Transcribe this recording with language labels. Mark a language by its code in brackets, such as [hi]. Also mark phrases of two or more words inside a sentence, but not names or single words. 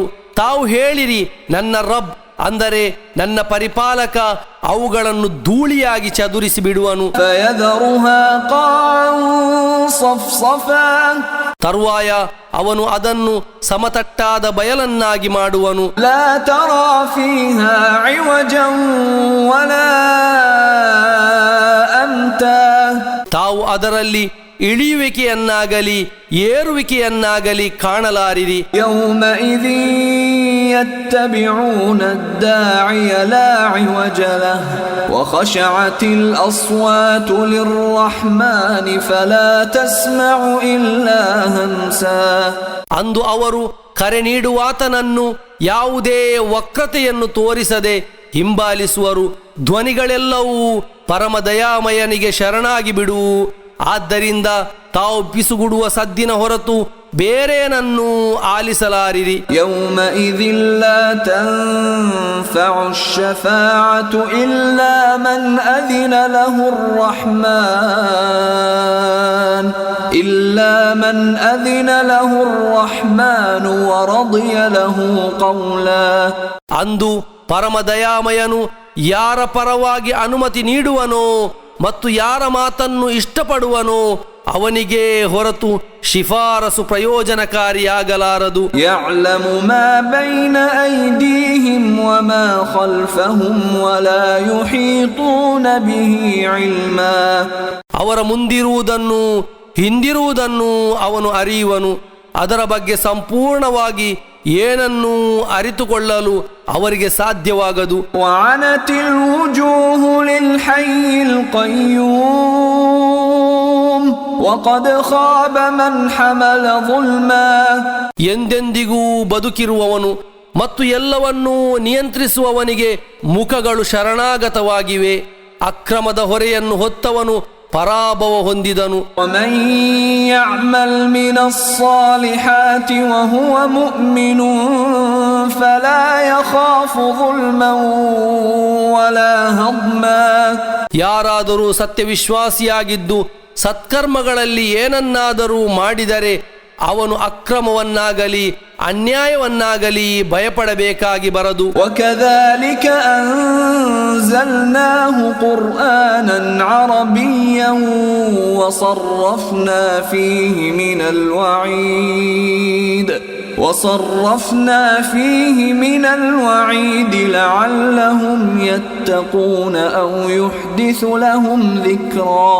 [kn] ತಾವು ಹೇಳಿರಿ, ನನ್ನ ರಬ್ ಅಂದರೆ ನನ್ನ ಪರಿಪಾಲಕ ಅವುಗಳನ್ನು ಧೂಳಿಯಾಗಿ ಚದುರಿಸಿ ಬಿಡುವನು. ತರುವಾಯ ಅವನು ಅದನ್ನು ಸಮತಟ್ಟಾದ ಬಯಲನ್ನಾಗಿ ಮಾಡುವನು. [ar] لا ترى فيها عوجا ولا أمتا. [kn] ತಾವು ಅದರಲ್ಲಿ ಇಳಿಯುವಿಕೆಯನ್ನಾಗಲಿ ಏರುವಿಕೆಯನ್ನಾಗಲಿ ಕಾಣಲಾರಿರಿ. [ar] يومئذ يتبعون الداعي لا عوج له وخشعت الأصوات للرحمن فلا تسمع إلا همسا. [kn] ಅಂದು ಅವರು ಕರೆ ನೀಡುವಾತನನ್ನು ಯಾವುದೇ ವಕ್ರತೆಯನ್ನು ತೋರಿಸದೆ ಹಿಂಬಾಲಿಸುವರು. ಧ್ವನಿಗಳೆಲ್ಲವೂ ಪರಮ ದಯಾಮಯನಿಗೆ ಶರಣಾಗಿ ಬಿಡು. ಆದ್ದರಿಂದ ತಾವು ಪಿಸುಗುಡುವ ಸದ್ದಿನ ಹೊರತು ಬೇರೇನನ್ನೂ ಆಲಿಸಲಾರಿರಿ. [ar] يومئذ لا تنفع الشفاعة إلا من أذن له الرحمن ورضي له قولا. [kn] ಅಂದು ಪರಮ ದಯಾಮಯನು ಯಾರ ಪರವಾಗಿ ಅನುಮತಿ ನೀಡುವನೋ ಮತ್ತು ಯಾರ ಮಾತನ್ನು ಇಷ್ಟಪಡುವನೋ ಅವನಿಗೆ ಹೊರತು ಶಿಫಾರಸು ಪ್ರಯೋಜನಕಾರಿಯಾಗಲಾರದು. [ar] يعلم ما بين أيديهم وما خلفهم ولا يحيطون به علما. [kn] ಅವರ ಮುಂದಿರುವುದನ್ನು ಹಿಂದಿರುವುದನ್ನು ಅವನು ಅರಿಯುವನು. ಅದರ ಬಗ್ಗೆ ಸಂಪೂರ್ಣವಾಗಿ ಏನನ್ನೂ ಅರಿತುಕೊಳ್ಳಲು ಅವರಿಗೆ ಸಾಧ್ಯವಾಗದು. [ar] وعنت الوجوه للحي القيوم وقد خاب من حمل ظلما. [kn] ಎಂದೆಂದಿಗೂ ಬದುಕಿರುವವನು ಮತ್ತು ಎಲ್ಲವನ್ನೂ ನಿಯಂತ್ರಿಸುವವನಿಗೆ ಮುಖಗಳು ಶರಣಾಗತವಾಗಿವೆ. ಅಕ್ರಮದ ಹೊರೆಯನ್ನು ಹೊತ್ತವನು ಪರಾಭವ ಹೊಂದಿದನು. [ar] ومن يعمل من الصالحات وهو مؤمن فلا يخاف ظلما ولا هضما. [kn] ಯಾರಾದರೂ ಸತ್ಯವಿಶ್ವಾಸಿಯಾಗಿದ್ದು ಸತ್ಕರ್ಮಗಳಲ್ಲಿ ಏನನ್ನಾದರೂ ಮಾಡಿದರೆ ಅವನು ಅಕ್ರಮವನ್ನಾಗಲಿ ಅನ್ಯಾಯವನ್ನಾಗಲಿ ಭಯಪಡಬೇಕಾಗಿ ಬರದು. [ar] وكذلك أنزلناه قرآنا عربيا وصرفنا فيه من الوعيد لعلهم يتقون أو يحدث لهم ذكرا.